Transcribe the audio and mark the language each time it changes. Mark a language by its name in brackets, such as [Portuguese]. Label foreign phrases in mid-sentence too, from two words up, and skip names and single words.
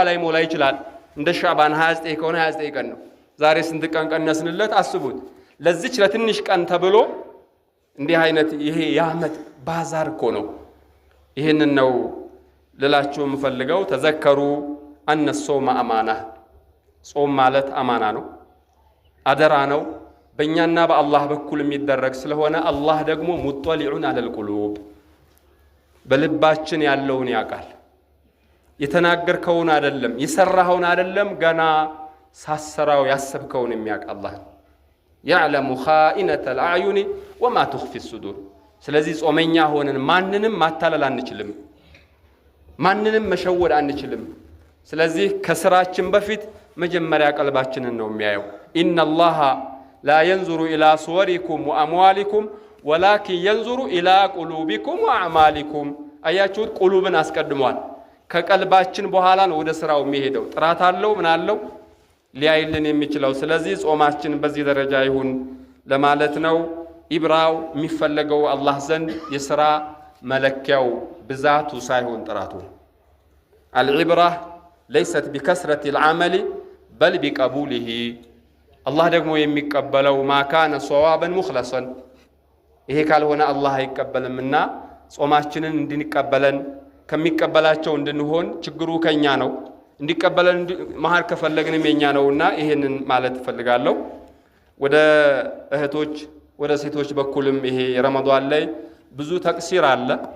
[Amharic] ላይ ሞላ ይችላል እንደ ሻባን 29 ከሆነ 29 ቀን ነው ዛሬ ስንት ቀን ቀነስንለት አስቡት ለዚች ለትንሽ ቀን ተብሎ እንዲህ አይነት ይሄ ያመት ባዛር እኮ ነው ይሄንን ነው ልላችሁ የምፈልገው [Arabic] تذكروا أن الصوم أمانة [Amharic] ጾም ማለት አማና ነው አደራ ነው በእኛና በአላህ በኩል የሚደረግ ስለሆነ አላህ ደግሞ [Arabic] مطلعون على القلوب [Amharic] በልባችን ያለውን ያውቃል የተናገርከውን አይደለም የሰራኸውን አይደለም ገና ሳሰራው ያሰብከውን የሚያውቅ አላህ [Arabic] يعلم خائنة الأعين وما تخفي الصدور [Amharic] ስለዚህ ጾመኛ ሆነን ማንንም ማታለል አንችልም ማንንም መሸወድ አንችልም ስለዚህ ከስራችን በፊት መጀመሪያ ቀልባችንን ነው የሚያየው [Arabic] إن الله لا ينظر إلى صوركم وأموالكم ولكن ينظر إلى قلوبكم وأعمالكم [Amharic] አያችሁት ቁሉብን አስቀድሟል ከቀልባችን በኋላ ነው ወደ ስራው የሚሄደው ጥራት አለው ምን አለው ሊያይልን የሚችለው ስለዚህ ጾማችን በዚህ ደረጃ ይሁን ለማለት ነው ኢብራው የሚፈለገው አላህ ዘንድ የሥራ መለኪያው ብዛቱ ሳይሆን ጥራቱ [Arabic] العبرة ليست بكثرة العمل بل بقبوله [Amharic] الله ደግሞ የሚቀበለው [Arabic] ما كان صوابا مخلصا [Amharic] ይሄ ካልሆነ አላህ አይቀበልምና ጾማችንን እንድንቀበለን ከሚቀበላቸው እንድንሆን ችግሩ ከኛ ነው እንዲቀበለን መሐር ከፈለግንም የኛ ነውና ይሄንን ማለት ፈልጋለሁ ወደ እህቶች ወደ ሴቶች በኩልም ይሄ ረመዳን ላይ ብዙ ተቅሲር አለ